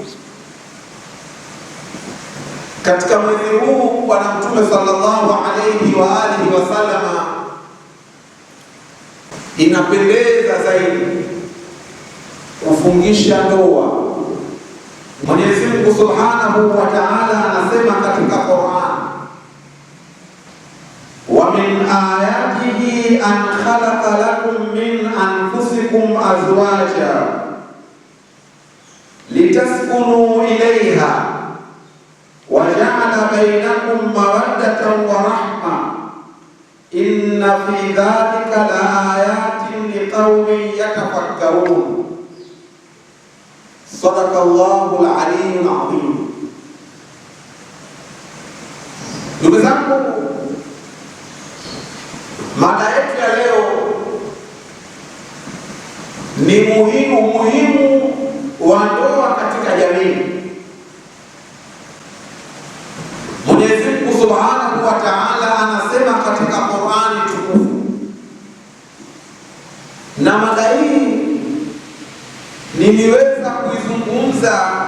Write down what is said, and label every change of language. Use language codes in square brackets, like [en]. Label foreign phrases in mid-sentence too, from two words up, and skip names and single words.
[sw] Katika mwezi huu Bwana Mtume [ar] صلى الله عليه وآله وسلم, [sw] inapendeza zaidi kufungisha ndoa. Mwenyezi Mungu [ar] سبحانه وتعالى [sw] anasema katika Qur'an, [ar] ومن آياته أن خلق لكم من أنفسكم أزواجا لتسكنوا إليها وجعل بينكم مودة ورحمة إن في ذلك لآيات لقوم يتفكرون. صدق الله العلي العظيم. [sw] Ndugu zangu, mada yetu ya leo ni umuhimu wa ndoa katika jamii. Mwenyezi Mungu [ar] سبحانه وتعالى [sw] anasema katika Qur'ani tukufu, na mada hii niliweza kuizungumza